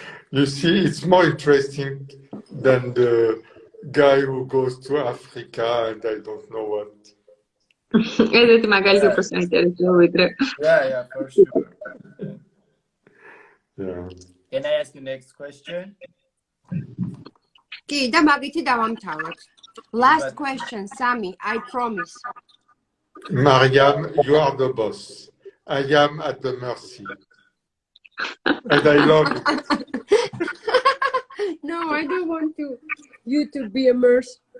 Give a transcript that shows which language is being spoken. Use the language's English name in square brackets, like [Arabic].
[English] You see, it's more interesting than the guy who goes to Africa and I don't know what. [Georgian] ესეთი მაგალითი უფრო საინტერესოა ვიდრე. [English] Yeah, for sure. Yeah. Can I ask you next question? [Georgian] კი, და მაგითი დავამთავროთ. [English] Last question, Sami, I promise. Mariam, you are the boss. I am at the mercy. And I love it. No, I don't want you to be a mercy.